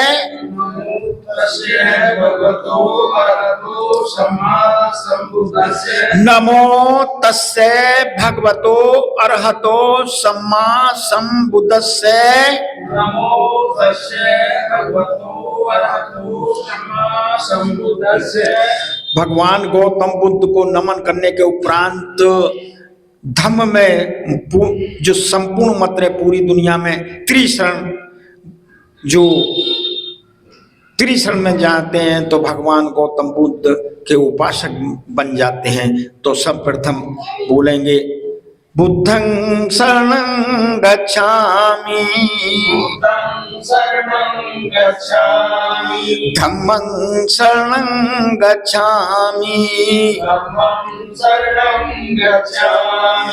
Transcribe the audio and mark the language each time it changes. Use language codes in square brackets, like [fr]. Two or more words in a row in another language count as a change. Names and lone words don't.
[pi] तस्यै भगवतो अरहतो सम्मा संबुद्धस्से नमो तस्से भगवतो अरहतो सम्मा संबुद्धस्से नमो तस्यै भगवतो अरहतो सम्मा संबुद्धस्से। [hi] भगवान गौतम बुद्ध को नमन करने के उपरांत धम्म में जो संपूर्ण मत है पूरी दुनिया में त्रिशरण, जो त्रिशरण में जाते हैं तो भगवान गौतम बुद्ध के उपासक बन जाते हैं। तो सब प्रथम बोलेंगे [pi] बुद्धं शरणं गच्छामि बुद्धं शरणं गच्छामि धम्मं शरणं गच्छामि धम्मं शरणं गच्छामि